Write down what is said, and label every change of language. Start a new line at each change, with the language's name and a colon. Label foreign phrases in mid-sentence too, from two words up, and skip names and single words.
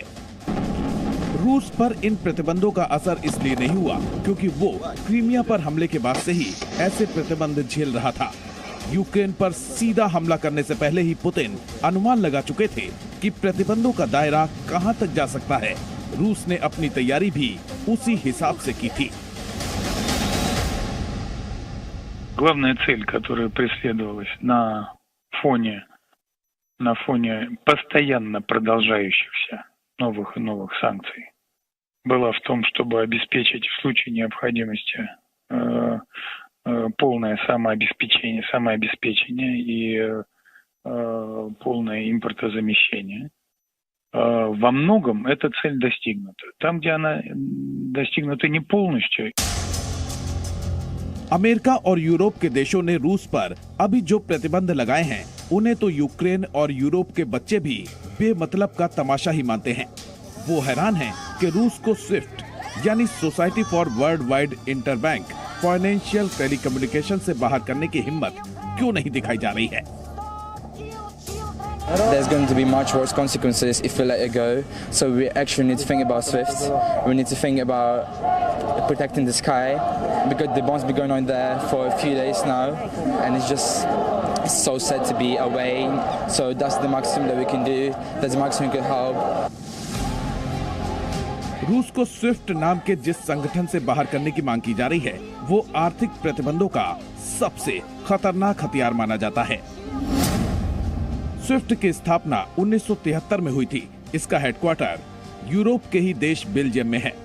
Hindi: रूस पर इन प्रतिबंधों का असर इसलिए नहीं हुआ क्योंकि वो क्रीमिया पर हमले के बाद से ही ऐसे प्रतिबंध झेल रहा था। यूक्रेन पर सीधा हमला करने से पहले ही पुतिन अनुमान लगा चुके थे कि प्रतिबंधों का दायरा कहां तक जा सकता है। रूस ने अपनी तैयारी भी उसी हिसाब से की थी।
Russian: Главная цель, которая преследовалась на фоне постоянно продолжающихся новых и новых санкций, была в том, чтобы обеспечить в случае необходимости полное самообеспечение и полное импортозамещение. Во многом эта цель достигнута. Там, где она достигнута не полностью.
Hindi: अमेरिका और यूरोप के देशों ने रूस पर अभी जो प्रतिबंध लगाए हैं, उन्हें तो यूक्रेन और यूरोप के बच्चे भी बेमतलब का तमाशा ही मानते हैं। वो हैरान हैं कि रूस को स्विफ्ट यानी सोसाइटी फॉर वर्ल्ड वाइड इंटरबैंक फाइनेंशियल टेलीकम्युनिकेशन से बाहर करने की हिम्मत क्यों नहीं दिखाई जा रही है।
English: There's going to be much worse consequences if we let it go. So we actually need to think about SWIFT. We need to think about protecting the sky because the bombs been going on there for a few days now, and it's so sad to be away. So that's the maximum that we can do. That's the maximum we can help.
Hindi: रूस को स्विफ्ट नाम के जिस संगठन से बाहर करने की मांग की जा रही है, वो आर्थिक प्रतिबंधों का सबसे खतरनाक हथियार माना जाता है। स्विफ्ट की स्थापना 1973 में हुई थी। इसका हेडक्वार्टर यूरोप के ही देश बेल्जियम में है।